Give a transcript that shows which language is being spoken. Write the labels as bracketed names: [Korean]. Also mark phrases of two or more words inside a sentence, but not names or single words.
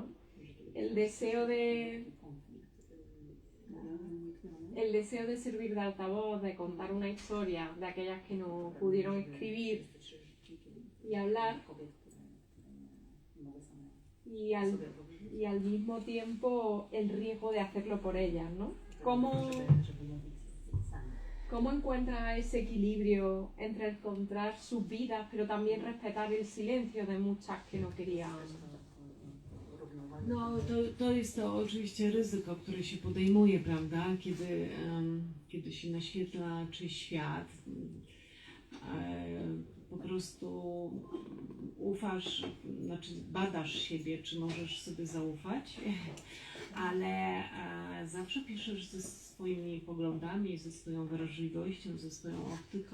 [Spanish] El deseo de servir de altavoz, de contar una historia de aquellas que no pudieron escribir y hablar, y al mismo tiempo el riesgo de hacerlo por ellas, ¿no? ¿Cómo encuentra ese equilibrio entre encontrar sus vidas, pero también respetar el silencio de muchas que no querían? [Polish] No, to jest to oczywiście ryzyko, które się podejmuje, prawda, kiedy się naświetla czyjś świat. Po prostu ufasz, znaczy badasz siebie, czy możesz sobie zaufać, ale zawsze piszesz ze swoimi poglądami, ze swoją wrażliwością, ze swoją optyką.